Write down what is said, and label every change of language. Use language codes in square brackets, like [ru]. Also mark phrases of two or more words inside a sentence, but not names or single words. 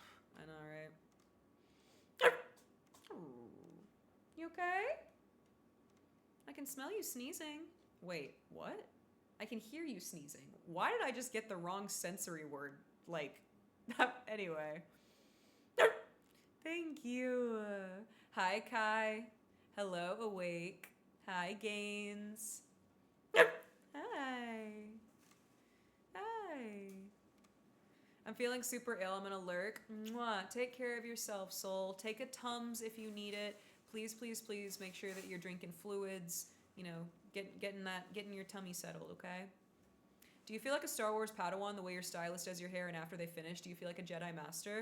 [en] I know, right? You okay? I can smell you sneezing. Wait, what? I can hear you sneezing. Why did I just get the wrong sensory word? Like, anyway. Thank you. Hi, Kai. Hello, Awake. Hi, Gaines. Hi. Hi. I'm feeling super ill. I'm gonna lurk. Mwah. Take care of yourself, soul. Take a Tums if you need it. Please, please, please make sure that you're drinking fluids. You know, getting your tummy settled, okay? Do you feel like a Star Wars Padawan the way your stylist does your hair, and after they finish, do you feel like a Jedi Master?